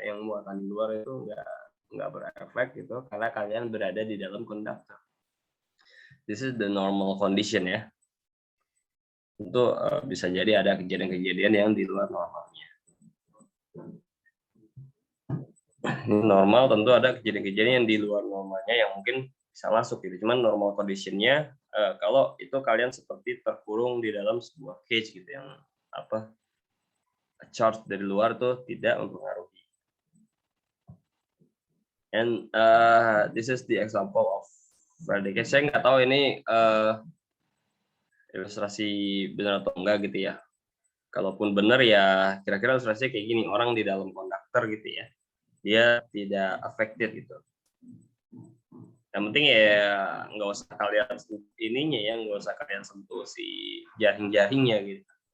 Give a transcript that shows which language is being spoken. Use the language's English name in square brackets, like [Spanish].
[Indonesian] Yang muatan di luar itu nggak berefek gitu karena kalian berada di dalam konduktor. [English] This is the normal condition ya. [Indonesian] Tentu bisa jadi ada kejadian-kejadian yang di luar normalnya. Ini normal, tentu ada kejadian-kejadian yang di luar normalnya yang mungkin bisa masuk gitu. Cuman [English] normal condition- [Indonesian] nya kalau itu kalian seperti terkurung di dalam sebuah cage gitu yang apa charge dari luar tuh tidak mempengaruhi. [English] And this is the example of Friday cage. [Indonesian] Saya nggak tahu ini ilustrasi benar atau enggak gitu ya. Kalaupun benar ya kira-kira ilustrasinya kayak gini, orang di dalam konduktor gitu ya, dia tidak affected gitu. Yang penting ya nggak usah kalian ininya ya, nggak usah kalian sentuh si jaring-jaringnya gitu.